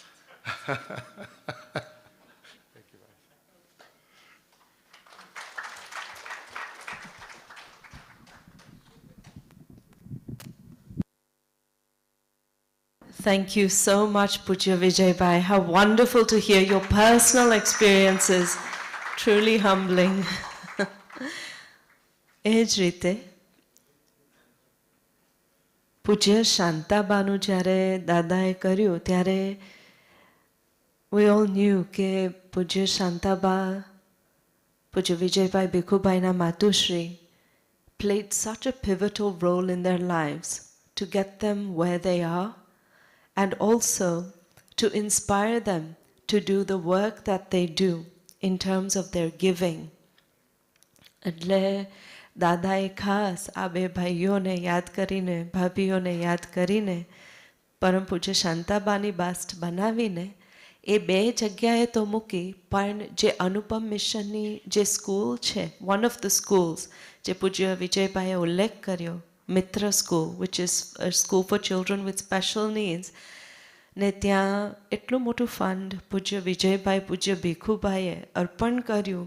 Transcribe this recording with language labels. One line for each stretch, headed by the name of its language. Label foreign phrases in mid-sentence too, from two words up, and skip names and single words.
English: Thank you so much, Pujya Vijay Bhai. How wonderful to hear your personal experiences. Truly humbling.
Gujarati: એ જ રીતે પૂજ્ય શાંતાબાનું જ્યારે દાદાએ કર્યું ત્યારે
English: we all knew
Gujarati: કે પૂજ્ય શાંતાબા, પૂજ્ય વિજયભાઈ ભીખુભાઈના માતુશ્રી
English: played such a pivotal role in their lives to get them where they are, and also to inspire them to do the work that they do in terms of their giving.
Gujarati: એટલે દાદાએ ખાસ આ બે ભાઈઓને યાદ કરીને, ભાભીઓને યાદ કરીને પરમ પૂજ્ય શાંતાબાની બાસ્ટ બનાવીને એ બે જગ્યાએ તો મૂકી, પણ જે અનુપમ મિશનની જે સ્કૂલ છે,
English: one of the schools
Gujarati: જે પૂજ્ય વિજયભાઈએ ઉલ્લેખ કર્યો, મિત્ર સ્કૂલ,
English: which is school for children with special needs,
Gujarati: ને ત્યાં એટલું મોટું ફંડ પૂજ્ય વિજયભાઈ, પૂજ્ય ભીખુભાઈએ અર્પણ કર્યું.